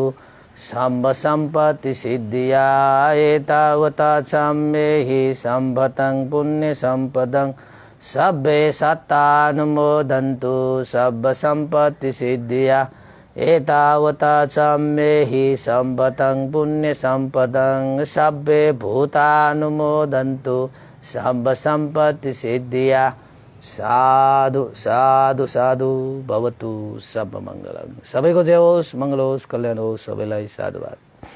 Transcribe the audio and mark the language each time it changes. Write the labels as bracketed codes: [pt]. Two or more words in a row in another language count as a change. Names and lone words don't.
[pi] सम्भ सम्पत्ति सिद्धिया एतावता साम्ये सम्भतं पुण्यसम्पदं सब्बे सत्तानुमोदन्तु सब्ब सम्पत्ति सिद्धिया एतावता साम्ये सम्भतं पुण्यसम्पदं सब्बे भूतानुमोदन्तु सब्ब सम्पत्ति सिद्धिया साधु साधु साधु भवतु सब मंगलम [ne] सबैको जय होस् मंगल होस् कल्याण होस् सबैलाई साधुवाद।